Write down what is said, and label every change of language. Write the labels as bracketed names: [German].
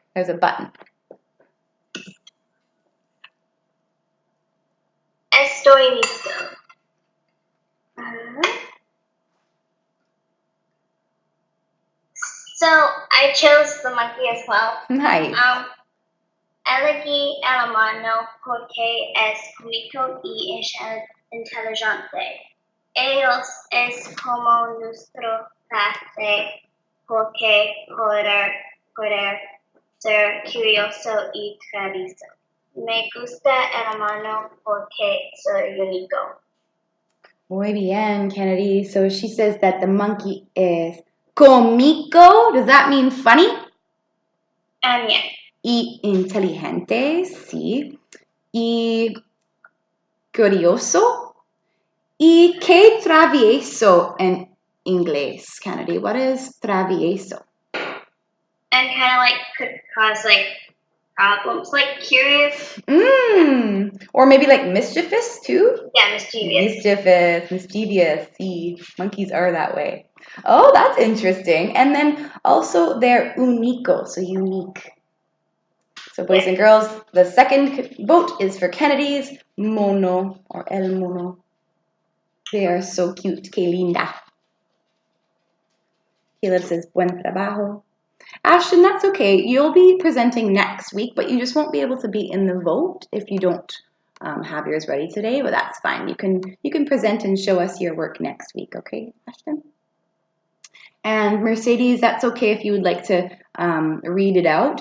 [English] There's a button. [Spanish] Estoy listo. [English] So I chose the monkey as well. Nice. [Spanish] Elegí el humano porque es cómico y inteligente. Ellos es como nuestro clase porque poder ser curioso y travieso. Me gusta el humano porque soy único. Muy bien, Kennedy. [English] So she says that the monkey is cómico. Does that mean funny? Yeah. [Spanish] Y inteligente, sí. Y curioso. ¿Y qué travieso en inglés, Kennedy? [English] What is travieso? And kind of like could cause like problems, like curious. Or maybe like mischievous too? Yeah, mischievous. Mischievous. See, monkeys are that way. Oh, that's interesting. And then also they're único, so unique. So boys and girls, the second vote is for Kennedy's mono or el mono. They are so cute. [Spanish] Que linda. [English] Caleb says [Spanish] buen trabajo. [English] Ashton, that's okay. You'll be presenting next week, but you just won't be able to be in the vote if you don't have yours ready today, but that's fine. You can present and show us your work next week, okay, Ashton? And Mercedes, that's okay if you would like to read it out.